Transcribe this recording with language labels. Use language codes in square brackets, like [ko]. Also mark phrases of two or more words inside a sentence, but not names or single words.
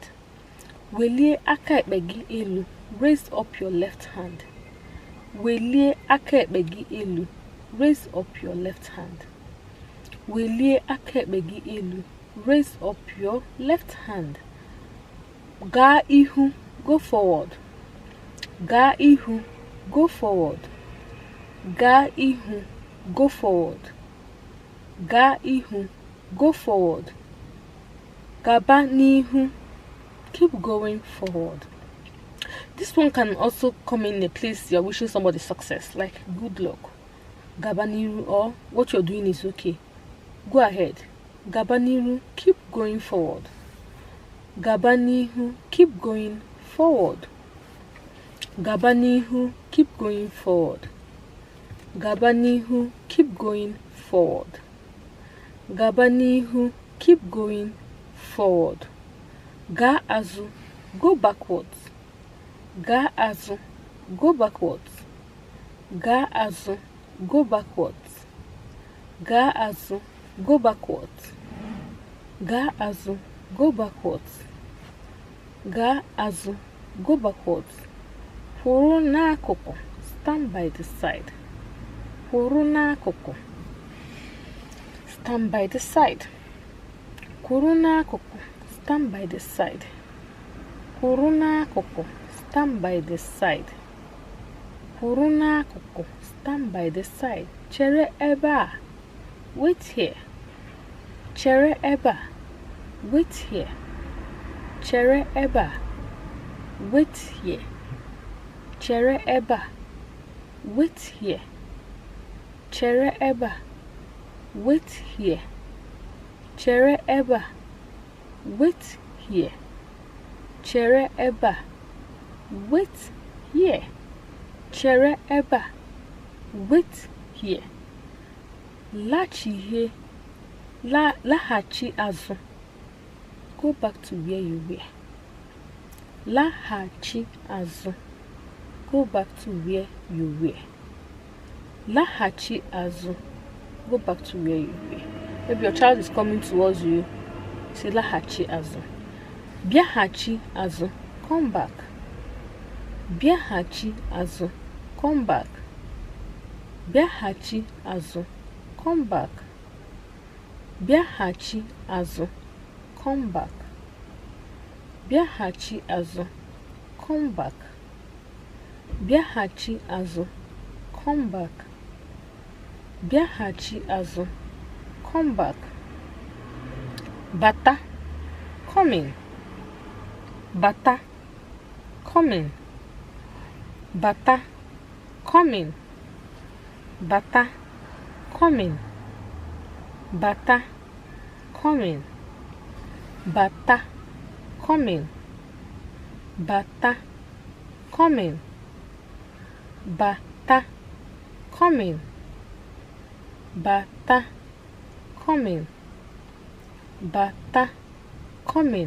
[ig] Welie aka ekpe gị elu. [en] Raise up your left hand. [ig] Welie aka ekpe gị elu. [en] Raise up your left hand. [ig] Welie aka ekpe gị elu. [en] Raise up your left hand. [ig] Gaa ihu. [en] Go forward. [ig] Gaa ihu. [en] Go forward. [ig] Gaa ihu. [en] Go forward. [ig] Gaa ihu. [en] Go forward. [ig] Gaba n'ihu. [en] Keep going forward. This one can also come in a place you're wishing somebody success, like good luck. [ig] Gaba n'ihu, [en] or what you're doing is okay. Go ahead. [ig] Gaba n'ihu, [en] keep going forward. [ig] Gaba n'ihu, [en] keep going forward. [ig] Gaba n'ihu, [en] keep going forward. [ig] Gaba n'ihu, [en] keep going forward. [ig] Gaba n'ihu, [en] keep going forward. [ig] Gaa azụ, [en] go backwards. [ig] Gaa azụ, [en] go backwards. [ig] Gaa azụ, [en] go backwards. [ig] Gaa azụ, [en] go backwards. [ig] Gaa azụ, [en] go backwards. [ig] Gaa azụ, [en] go backwards. [ig] Kwụrụ n'akụkụ, [en] stand by the side. [ig] Kwụrụ n'akụkụ, [en] stand by the side. [ig] Kwụrụ n'akụkụ, [en] stand by the side. [ig] Kwụrụ n'akụkụ, [en] stand by the side. [ig] Kwụrụ n'akụkụ, [en] stand by the side. [ig] Chere ebe a, [en] wait here. [ig] Chere ebe a, [en] wait here. [ig] Chere ebe a, [en] wait here. [ig] Chere ebe a, [en] wait here. [ig] Chere ebe a, [en] wait here. [ig] Chere ebe a, [en] wait here. [ig] Chere ebe a, [en] wait here. [ig] Chere ebe a, [en] wait here. [ig] Laghachi azụ. [en] Go back to where you were. [ig] Laghachi azụ. [en] Go back to where you were. [ig] Laghachi azụ. [en] Go back to where you were. Maybe your child is coming towards you. [ig] Say laghachi azụ. Bịaghachi azụ. [en] Come back. [ig] Bịaghachi azụ. [en] Come back. [ig] Bịaghachi azụ. [en] Come back. [ig] Bịaghachi azụ. [en] Come back. [ig] Bịaghachi azụ. [en] Come back. [ig] Bịaghachi azụ. [en] Come back. [ig] Bịaghachi azụ. [en] Come back. Bata. Come in. bata, coming, bata, coming, bata, coming, bata, coming, bata, coming, bata, coming, bata, coming, bata, coming, bata, coming.